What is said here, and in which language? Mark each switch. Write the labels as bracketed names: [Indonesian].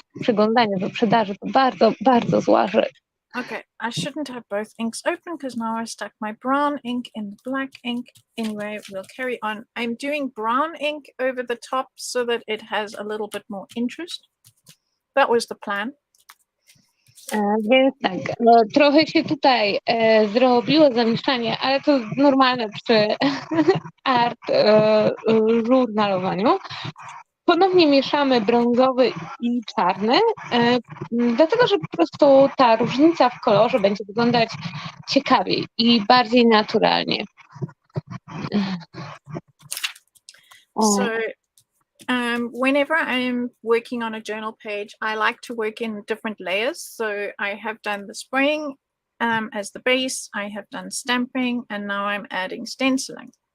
[Polish] Przeglądanie wyprzedaży to bardzo, bardzo zła rzecz. [English] Okay, I shouldn't have both inks open because now I stuck my brown ink in the black ink. Anyway, we'll carry on. I'm doing brown ink over the top so that it has a little bit more interest. That was the plan. [Polish] Więc tak, trochę się tutaj zrobiło zamieszanie, ale to normalne przy art żurnalowaniu. Ponownie mieszamy brązowy i czarny, dlatego że po prostu ta różnica w kolorze będzie wyglądać ciekawiej i bardziej naturalnie. [English] So whenever I'm working on a journal page, I like to work in different layers. So I have done the spraying as the base, I have done stamping, and now I'm adding stenciling.